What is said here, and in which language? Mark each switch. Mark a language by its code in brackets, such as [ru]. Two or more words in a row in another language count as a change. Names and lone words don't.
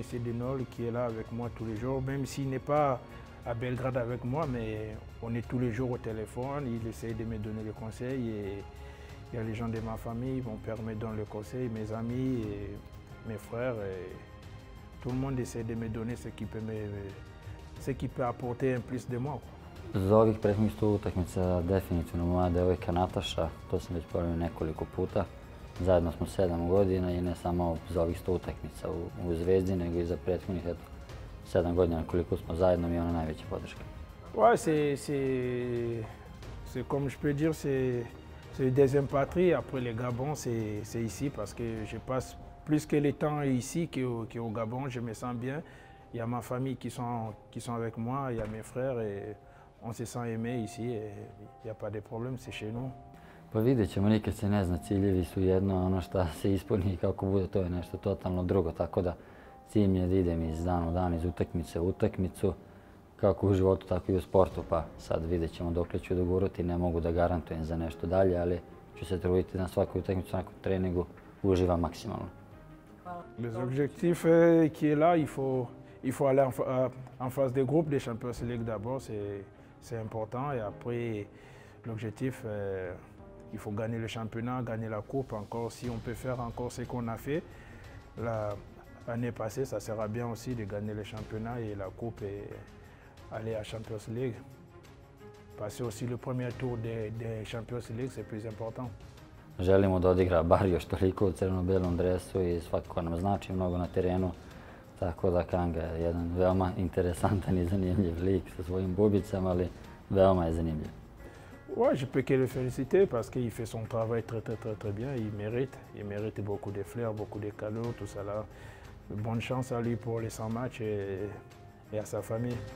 [fr] Denol, qui est là avec moi tous les jours, même s'il n'est pas à Belgrade avec moi, mais on est tous les jours au téléphone, il essaie de me donner des conseils et il y a les gens de ma famille, mon père me donne le conseil, mes amis et mes frères, et tout le monde essaie de me donner ce qui peut apporter un plus de moi. [sr] Za ovih prethodnih 100 utakmica definitivno moja devojka Nataša, to sam već ponovio nekoliko puta. Zajedno smo 7 godina i ne samo za ovih 100 utakmica u Zvezdi, nego i za prethodnih 7 godina koliko smo zajedno, mi je ona najveća podrška. [fr] Ouais, c'est comme je peux dire, c'est une deuxième patrie. Après le Gabon, c'est ici parce que je passe plus que le temps ici qu'au Gabon. Je me sens bien. Il y a ma famille qui sont avec moi, il y a mes frères et on se sent aimé ici et il n'y a pas de problème, c'est chez nous. [sr] Pa vidjet ćemo, nikad se ne zna, ciljevi su jedno, ono šta se ispuni i kako bude, to je nešto totalno drugo, tako da cilj mi je da idem iz dana u dan, iz utakmice u utakmicu, kako u životu, tako i u sportu, pa sad vidjet ćemo dokle ću dogurati, ne mogu da garantujem za nešto dalje, ali ću se truditi na svakoj utakmicu, na svakom treningu, uživam maksimalno. [fr] Les objectifs qui est là, il faut aller en phase de groupe des Champions League d'abord, c'est important. Et après, l'objectif, il faut gagner le championnat, gagner la coupe encore. Si on peut faire encore ce qu'on a fait l'année passée, ça sera bien aussi de gagner le championnat et la coupe et aller à Champions League. Passer aussi le premier tour des Champions League, c'est plus important. [sr] Želimo da odigra bar još toliko u crveno-belom dresu i svakako nam znači mnogo na terenu. Tako da Kanga je jedan veoma interesantan i zanimljiv lik sa svojim bubicama, ali veoma je zanimljiv. [fr] Ouais, je peux que le féliciter parce qu'il fait son travail très bien. Il mérite beaucoup de fleurs, beaucoup de cadeaux, tout ça là. Bonne chance à lui pour les 100 matchs et à sa famille.